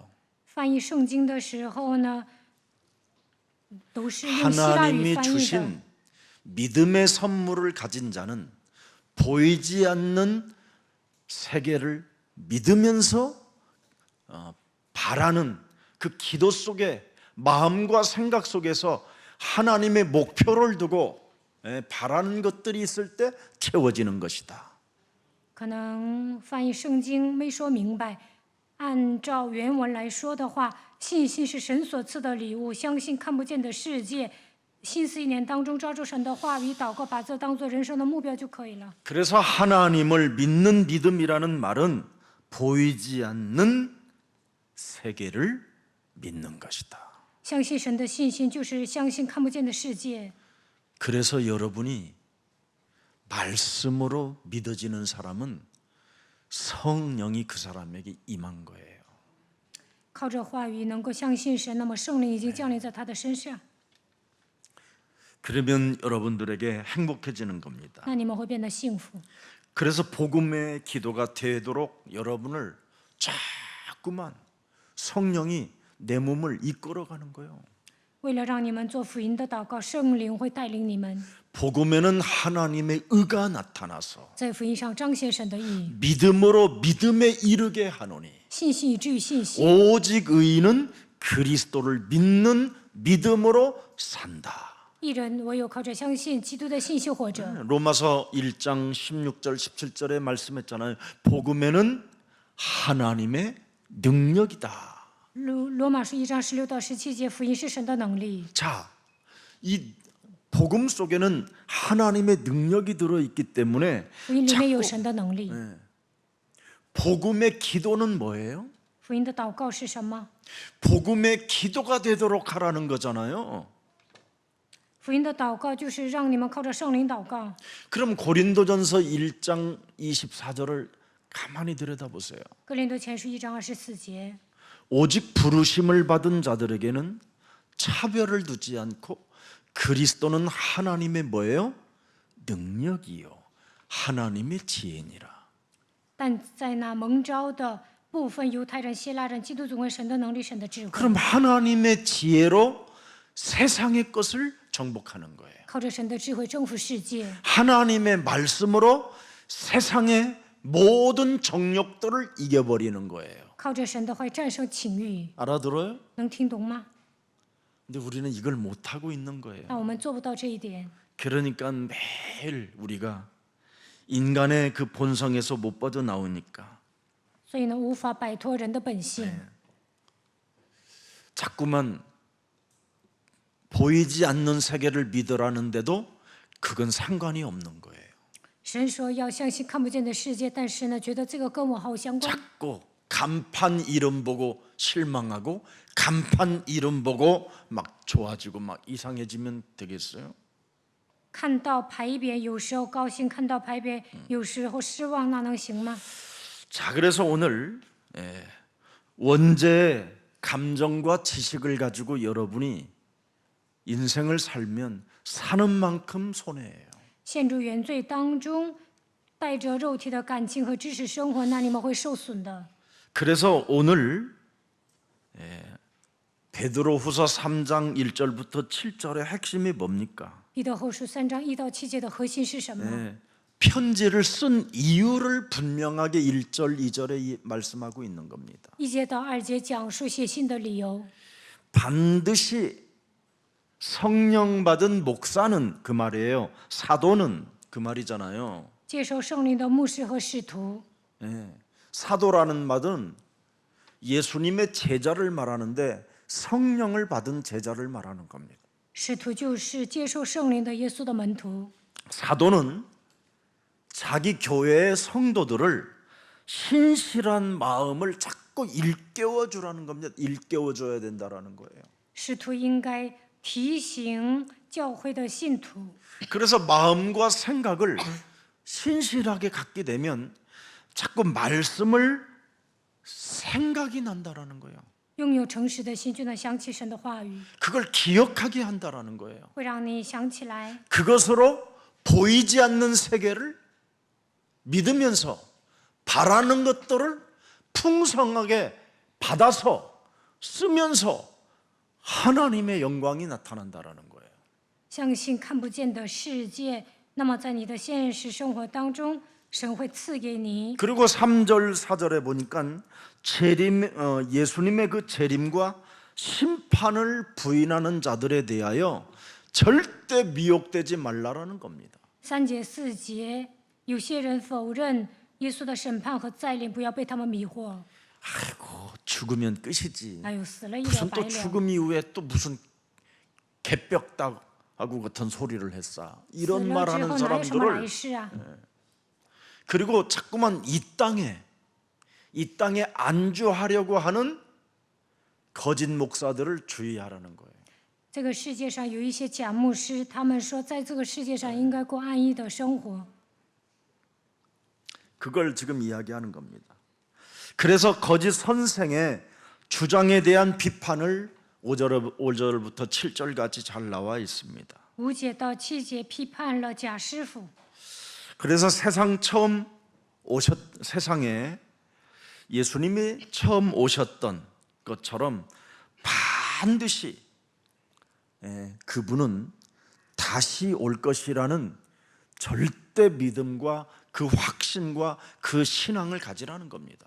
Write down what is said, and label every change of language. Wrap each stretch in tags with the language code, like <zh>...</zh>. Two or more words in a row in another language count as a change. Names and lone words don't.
<zh>翻译圣经的时候呢，都是用希腊语</zh> <ko>하나님이</ko> <zh>翻译的。</zh> <ko>주신 믿음의 선물을 가진 자는 보이지 않는 세계를 믿으면서 바라는 그 기도 속에 마음과 생각 속에서 하나님의 목표를 두고 바라는 것들이 있을 때 채워지는 것이다.</ko> <zh>可能翻译圣经没说明白，按照原文来说的话，信心是神所赐的礼物，相信看不见的世界。新的一年当中，抓住神的话语，祷告，把这当做人生的目标就可以了。</zh> <ko>그래서 하나님을 믿는 믿음이라는 말은 보이지 않는 세계를 믿는 것이다.</ko> <zh>相信神的信心就是相信看不见的世界。</zh> <ko>그래서 여러분이 말씀으로 믿어지는 사람은 성령이 그 사람에게 임한 거예요.</ko> <zh>靠着话语能够相信神，那么圣灵已经降临在他的身上，</zh> <ko>그러면 여러분들에게 행복해지는 겁니다.</ko> <zh>那你们会变得幸福。</zh> <ko>그래서 복음의 기도가 되도록 여러분을 자꾸만 성령이 내 몸을 이끌어가는 거예요.</ko> <zh>为了让你们做福音的祷告，圣灵会带领你们</zh> <ko>복음에는 하나님의 의가 나타나서</ko> <zh>在福音上彰显神的意，</zh> <ko>믿음으로 믿음에 이르게 하노니</ko> <zh>信心以至于信心。</zh> <ko>오직 의인은 그리스도를 믿는 믿음으로 산다.</ko> <zh>一人唯有靠着相信基督的信心活着。</zh> <ko>로마서 1장 16절 17절에 말씀했잖아요. 복음에는 하나님의 능력이다.</ko> <zh>罗马书1章16到17节，福音是神的能力。</zh> <ko>자, 이 복음 속에는 하나님의 능력이 들어 있기 때문에</ko> <zh>福音里面有</zh> <ko>자꾸</ko> <zh>神的能力。</zh> <ko>복음의 기도는 뭐예요?</ko> <zh>福音的祷告是什么？</zh> <ko>복음의 기도가 되도록 하라는 거잖아요.</ko> <zh>福音的祷告就是让你们靠着圣灵祷告。</zh> <ko>그럼 고린도전서 1장 24절을 가만히 들여다보세요.</ko> <zh>哥林多前书1章24节，</zh> <ko>오직 부르심을 받은 자들에게는 차별을 두지 않고 그리스도는 하나님의 뭐예요? 능력이요 하나님의 지혜니라.</ko> <zh>但在那蒙召的部分，犹太人、希腊人，基督总为神的能力、神的智慧，</zh> <ko>그럼 하나님의 지혜로 세상의 것을 정복하는 거예요.</ko> <zh>靠着神的智慧征服世界，</zh> <ko>하나님의 말씀으로 세상의 모든 정욕들을 이겨버리는 거예요.</ko> <zh>靠着神的话战胜情欲。</zh> <ko>알아들어요?</ko> <zh>能听懂吗？</zh> <ko>근데 우리는 이걸 못하고 있는 거예요.</ko> <zh>但我们做不到这一点，</zh> <ko>그러니까 매일 우리가 인간의 그 본성에서 못 빠져나오니까</ko> <zh>所以呢，无法摆脱人的本性。</zh> <ko>자꾸만 보이지 않는 세계를 믿으라는데도 그건 상관이 없는 거예요.</ko> <zh>神说要相信看不见的世界，但是呢，觉得这个跟我毫无相关。</zh> <ko>자꾸 간판 이름 보고 실망하고 간판 이름 보고 막 좋아지고 막 이상해지면 되겠어요?</ko> <zh>看到牌匾，有时候高兴；看到牌匾，有时候失望，那能行吗？</zh> <ko>자, 그래서 오늘 원죄의 감정과 지식을 가지고 여러분이 인생을 살면 사는 만큼 손해예요.</ko> <zh>陷入原罪当中，带着肉体的感情和知识生活，那你们会受损的。</zh> <ko>그래서 오늘 베드로후서 3장 1절부터 7절의 핵심이 뭡니까?</ko> <zh>彼得后书3章1到7节的核心是什么？</zh> <ko>네, 편지를 쓴 이유를 분명하게 1절, 2절에 말씀하고 있는 겁니다.</ko> <zh>1 节到2节讲述写信的理由。</zh> <ko>반드시 성령 받은 목사는 그 말이에요. 사도는 그 말이잖아요.</ko> <zh>接受圣灵的牧师和使徒，</zh> <ko>네, 사도라는 말은 예수님의 제자를 말하는데 성령을 받은 제자를 말하는 겁니다.</ko> <zh>使徒就是接受圣灵的耶稣的门徒，</zh> <ko>사도는 자기 교회의 성도들을 신실한 마음을 자꾸 일깨워 주라는 겁니다. 일깨워 줘야 된다라는 거예요.</ko> <zh>使徒应该提醒教会的信徒。</zh> <ko>그래서 마음과 생각을 신실하게 갖게 되면 자꾸 말씀을 생각이 난다라는 거예요.</ko> <zh>拥有诚实的心，就能想起神的话语，</zh> <ko>그걸 기억하게 한다라는 거예요.</ko> <zh>会让你想起来。</zh> <ko>그것으로 보이지 않는 세계를 믿으면서 바라는 것들을 풍성하게 받아서 쓰면서 하나님의 영광이 나타난다라는 거예요.</ko> <zh>相信看不见的世界，那么在你的现实生活当中，神会赐给你。</zh> <ko>그리고 3절 4절에 보니까 예수님의 그 재림과 심판을 부인하는 자들에 대하여 절대 미혹되지 말라라는 겁니다.</ko> <zh>3 节4节，有些人否认耶稣的审判和再临，不要被他们迷惑。</zh> <ko>아이고 죽으면 끝이지.</ko> <zh>哎呦，死了一了</zh> <ko>무슨</ko> <zh>百</zh> <ko>또</ko> <zh>了，</zh> <ko>죽음 이후에 또 무슨 개벽다하고 같은 소리를 했어.</ko> <zh>死</zh> <ko>이런</ko> <zh>了之</zh> <ko>말하는</ko> <zh>后哪有什么来</zh> <ko>사람들을</ko> <zh>世啊？</zh> <ko>그리고 자꾸만 이 땅에 안주하려고 하는 거짓 목사들을 주의하라는 거예요.</ko> <zh>这个世界上有一些假牧师，他们说在这个世界上应该过安逸的生活。</zh> <ko>그걸 지금 이야기하는 겁니다. 그래서 거짓 선생의 주장에 대한 비판을 5절부터 7절 같이 잘 나와 있습니다.</ko> <zh>5 节到7节批判了假师傅。</zh> <ko>그래서 세상에 예수님이 처음 오셨던 것처럼 반드시 그분은 다시 올 것이라는 절대 믿음과 그 확신과 그 신앙을 가지라는 겁니다.</ko>